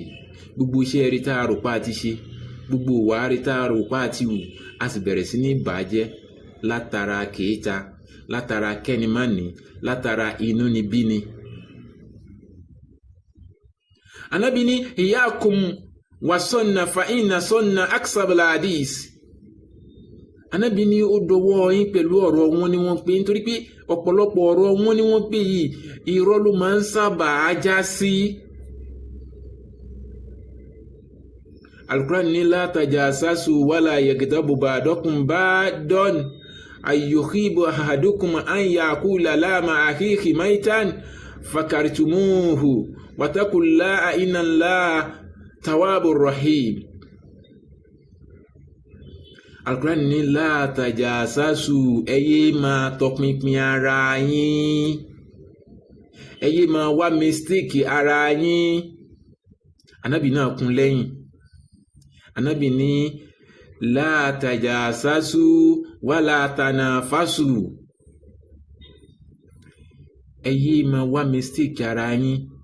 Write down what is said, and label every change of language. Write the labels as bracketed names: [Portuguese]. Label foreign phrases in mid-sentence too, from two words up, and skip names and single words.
[Yoruba] Gbogbo iṣẹ́ rí tá a rò pa àti ṣe, gbogbo ìwà rí tá a rò pa àti wù, a sì bẹ̀rẹ̀ sí ní bàjẹ́ látara kèéta, látara kẹ́nimánì, látara inúnibíni. Ànábì ní [Arabic] إياكم والظن فإن الظن أكذب الحديث. [Yoruba] Ànábì ní ó dọwọ́ yín pẹ̀lú ọ̀rọ̀ wọn ni wọ́n pè, nítorí pé ọ̀pọ̀lọpọ̀ ọ̀rọ̀ wọn ni wọ́n pè yìí irọ́ ló máa ń sábà já sí. [Arabic] Al-Qur'an ní لا تجسسوا ولا يغتب بعضكم بعضا أيحب أحدكم أن يأكل لحم أخيه ميتا فكرهتموه واتقوا الله إن الله تواب رحيم. [Yoruba] Al-Qur'an ní [Arabic] لا تجسسوا, [Yoruba] ẹ yé máa tọpinpin ara yín, ẹ yé máa wá mistake ara yín. Ànábì náà kún lẹ́yìn. Ànábì ní [Arabic] لا تجسسوا ولا تنافسوا, [Yoruba] ẹ yé máa wá mistake ara yín.